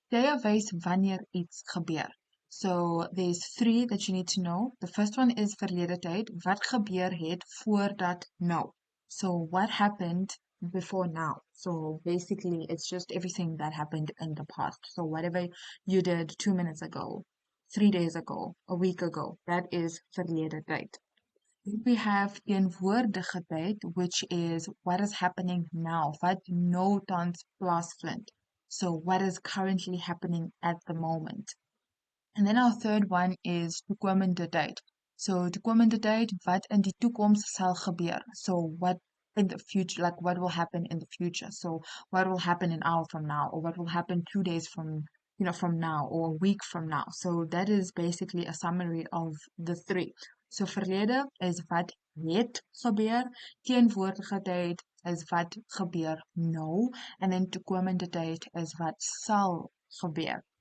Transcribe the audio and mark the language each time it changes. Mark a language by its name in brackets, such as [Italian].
[Afrikaans] Daya wys wanneer iets gebeur. [English] So there's three that you need to know. The first one is verlede tyd. [Afrikaans] Wat gebeur het voordat nou? [English] So what happened before now? So basically it's just everything that happened in the past. So whatever you did 2 minutes ago, 3 days ago, a week ago, that is verlede tyd. We have teenwoordige tyd, which is what is happening now, [Afrikaans] wat nou tans plaasvind. [English] So what is currently happening at the moment. And then our third one is toekomende tyd. [Afrikaans] So toekomende tyd, wat in die toekoms sal gebeur. [English] So what in the future, like what will happen in the future. So what will happen an hour from now, or what will happen 2 days from now, or a week from now. So that is basically a summary of the three. [Afrikaans] So verlede is wat het gebeur, teenwoordige tyd is wat gebeur nou, [English] and then [Afrikaans] toekomende tyd is wat sal gebeur.